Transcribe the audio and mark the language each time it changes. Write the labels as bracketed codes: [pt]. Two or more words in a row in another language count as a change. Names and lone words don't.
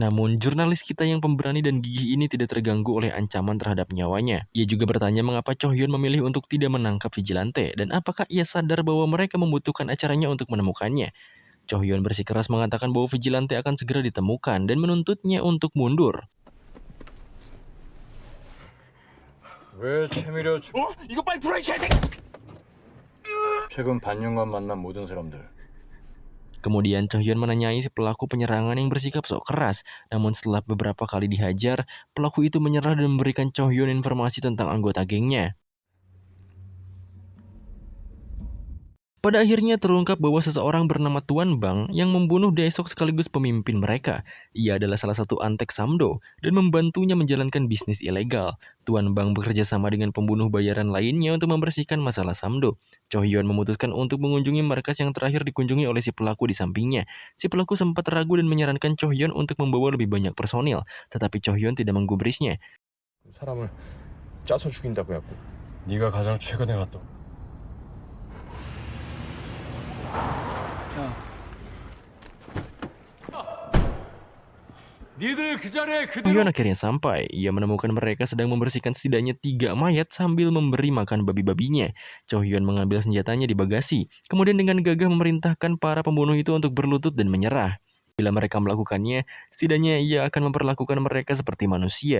[id] Namun, jurnalis kita yang pemberani dan gigih ini tidak terganggu oleh ancaman terhadap nyawanya. Ia juga bertanya mengapa Cho Hyun memilih untuk tidak menangkap vigilante, dan apakah ia sadar bahwa mereka membutuhkan acaranya untuk menemukannya. Cho Hyun bersikeras mengatakan bahwa vigilante akan segera ditemukan dan menuntutnya untuk mundur. [ko] 왜 채밀어 이거 빨리 풀어 이 개새끼! 최근 반년간 만난 모든 사람들 [id] Kemudian Cho Hyun menanyai si pelaku penyerangan yang bersikap sok keras. Namun setelah beberapa kali dihajar, pelaku itu menyerah dan memberikan Cho Hyun informasi tentang anggota gengnya. Pada akhirnya terungkap bahwa seseorang bernama Tuan Bang yang membunuh Daesok sekaligus pemimpin mereka. Ia adalah salah satu antek Samdo dan membantunya menjalankan bisnis ilegal. Tuan Bang bekerja sama dengan pembunuh bayaran lainnya untuk membersihkan masalah Samdo. Cho Hyun memutuskan untuk mengunjungi markas yang terakhir dikunjungi oleh si pelaku di sampingnya. Si pelaku sempat ragu dan menyarankan Cho Hyun untuk membawa lebih banyak personil, tetapi Cho Hyun tidak menggubrisnya. [ko] 사람을 짜서 죽인다고 해갖고 네가 가장 최근에 갔던 니들 그 자리에 [id] Cho [ko] 그대로 [id] Hyun akhirnya sampai. Ia menemukan mereka sedang membersihkan setidaknya 3 mayat sambil memberi makan babi-babinya. Cho Hyun mengambil senjatanya di bagasi, kemudian dengan gagah memerintahkan para pembunuh itu untuk berlutut dan menyerah. Bila mereka melakukannya, setidaknya ia akan memperlakukan mereka seperti manusia.